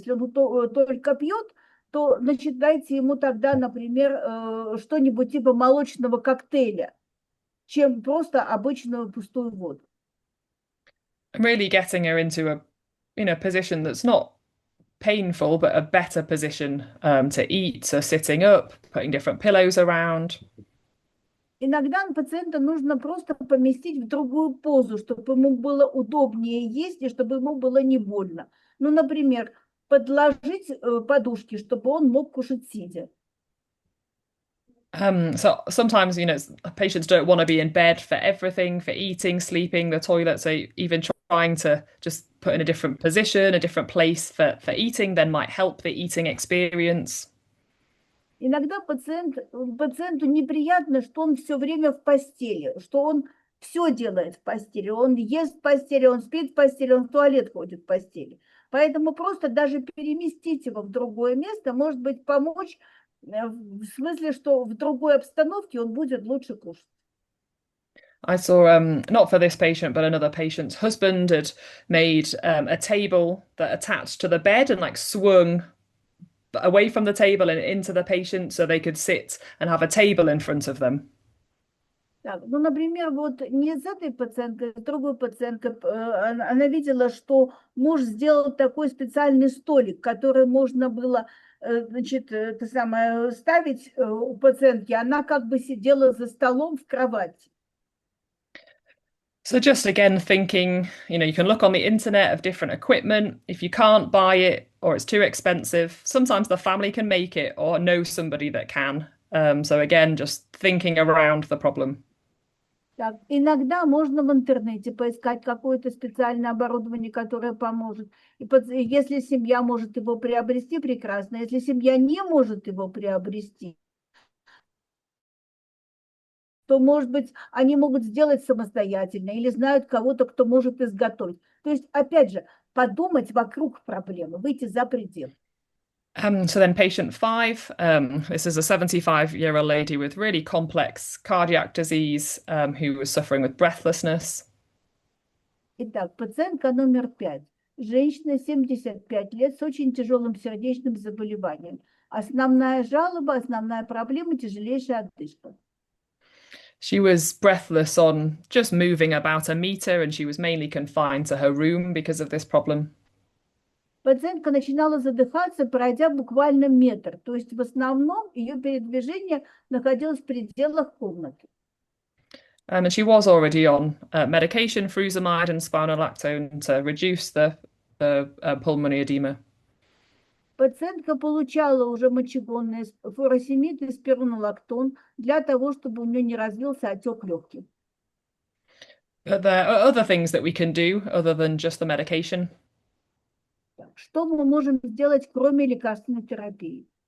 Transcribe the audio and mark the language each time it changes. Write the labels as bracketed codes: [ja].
[ru] Если он только пьет, то, значит, дайте ему тогда, например, что-нибудь типа молочного коктейля, чем просто обычную пустую воду. [en] Really getting her into a position that's not painful, but a better position to eat, so sitting up, putting different pillows around. [ru] Иногда пациента нужно просто поместить в другую позу, чтобы ему было удобнее есть и чтобы ему было не больно. Ну, например, подложить подушки, чтобы он мог кушать сидя. [en] So sometimes, patients don't want to be in bed for everything, for eating, sleeping, the toilet. So even trying to just put in a different position, a different place for eating, then might help the eating experience. [ru] Иногда пациенту неприятно, что он все время в постели, что он все делает в постели. Он ест в постели, он спит в постели, он в туалет ходит в постели. Поэтому просто даже переместить его в другое место, может быть, помочь, в смысле, что в другой обстановке он будет лучше кушать. [en] I saw, not for this patient, but another patient's husband had made a table that attached to the bed and like swung away from the table and into the patient so they could sit and have a table in front of them. [ru] Так, ну, например, вот не с этой пациенткой, с другой пациенткой, она видела, что муж сделал такой специальный столик, который можно было, значит, ставить у пациентки. Она как бы сидела за столом в кровати. [en] So just again thinking, you can look on the internet of different equipment. If you can't buy it or it's too expensive, sometimes the family can make it or know somebody that can. So again, just thinking around the problem. [ru] Так, иногда можно в интернете поискать какое-то специальное оборудование, которое поможет. И если семья может его приобрести, прекрасно. Если семья не может его приобрести, то, может быть, они могут сделать самостоятельно или знают кого-то, кто может изготовить. То есть, опять же, подумать вокруг проблемы, выйти за пределы. [en] So then patient 5, this is a 75-year-old lady with really complex cardiac disease who was suffering with breathlessness. [ru] Итак, пациентка номер 5. Женщина, 75 лет, с очень тяжелым сердечным заболеванием. Основная жалоба, основная проблема – тяжелейшая одышка. [en] She was breathless on just moving about a meter, and she was mainly confined to her room because of this problem. [ru] Пациентка начинала задыхаться, пройдя буквально метр. То есть в основном ее передвижение находилось в пределах комнаты. [en] And she was already on medication, furosemide and spironolactone, to reduce the pulmonary edema. [ru] Пациентка получала уже мочегонные фуросемид и спиронолактон для того, чтобы у нее не развился отек легких. [en] But there are other things that we can do other than just the medication. [ru] Что мы можем сделать, кроме лекарственной терапии?